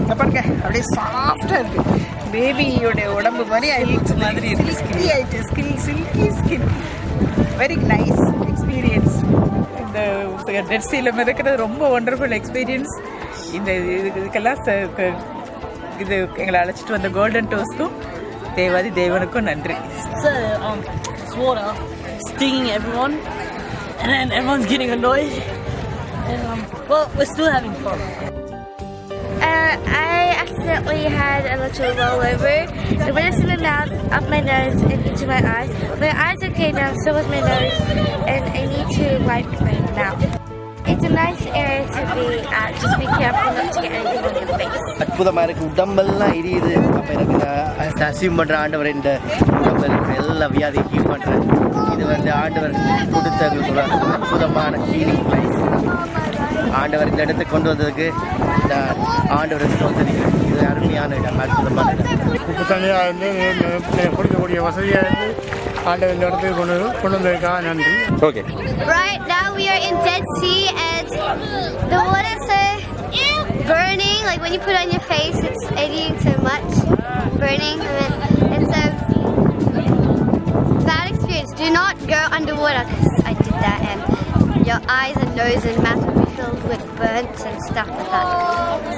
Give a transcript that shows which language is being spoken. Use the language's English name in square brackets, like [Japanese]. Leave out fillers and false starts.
[Tamil] பாருங்க, அப்படியே சாஃப்டாக இருக்குது. பேபியோடைய உடம்பு மாதிரி மாதிரி சில்கி ஆயிட்டு, silky skin. Very nice experience. இந்த டெட் சீல மிதக்கிறது ரொம்ப ஒண்டர்ஃபுல் எக்ஸ்பீரியன்ஸ். இந்த இதுக்கெல்லாம் இது எங்களை அழைச்சிட்டு வந்த கோல்டன் டோஸ்க்கும் தேவாதி தேவனுக்கும் நன்றி. [English] It's water stinging everyone, and then everyone's getting annoyed. And well, we're still having fun. I accidentally had a little rollover. It went into my mouth, up my nose, and into my eyes. My eyes are okay now, so was my nose, and I need to wipe my mouth. It's a nice area to be at. Just be careful not to get anything on your face. [Tamil] அற்புதமாக இருக்குது, உடம்பெல்லாம் எரியுது. அப்போ எனக்கு achieve பண்ணுற ஆண்டவர் இந்த உடம்பில் இருக்கிற எல்லா வியாதியும் ஹீல் பண்ணுறேன். இது வந்து ஆண்டவர் கொடுத்த எங்களுக்கு ஒரு அற்புதமான ஹீலிங் பிளேஸ். ஆண்டவர் இந்த இடத்துக்கு கொண்டு வந்ததுக்கு நான் ஆண்டவரை ஸ்தோத்திரிக்கிறேன். இது அருமையான இடம், அற்புதமான இடம். உப்பு தண்ணியாக இருந்து குடிக்கக்கூடிய வசதியாக இருந்து ஆண்டவர் இந்த இடத்துக்கு கொண்டு வந்ததுக்காக நன்றி. Okay. [English] Right now we are in Dead Sea and the water is so burning. Like when you put it on your face, it's eddying so much, burning. And so bad experience. Do not go underwater because I did that, and your eyes and nose and mouth will be filled with burns and stuff like that.